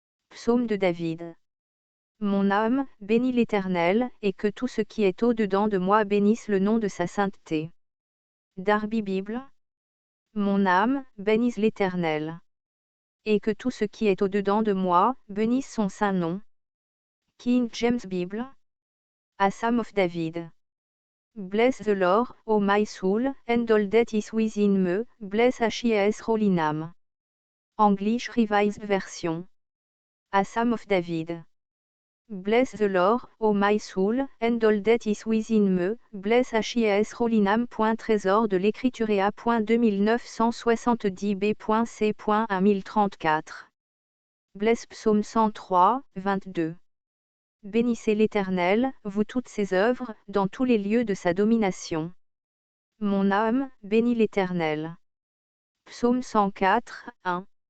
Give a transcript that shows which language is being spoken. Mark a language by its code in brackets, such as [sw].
[fr] Psaume de David. Mon âme, bénis l'Éternel, et que tout ce qui est au-dedans de moi bénisse le nom de sa sainteté. Darby Bible. Mon âme, bénisse l'Éternel. Et que tout ce qui est au-dedans de moi, bénisse son saint nom. [en] King James Bible. A Psalm of David. Bless the Lord, O my soul, and all that is within me, bless His holy name. English Revised Version. A Psalm of David. Bless the Lord, O my soul, and all that is within me, bless His holy name. [fr] Trésor de l'écriture A.2970b.c.1034. Bless Psaume 103, 22. Bénissez l'Éternel, vous toutes ses œuvres, dans tous les lieux de sa domination. Mon âme, bénis l'Éternel. Psaume 104, 1.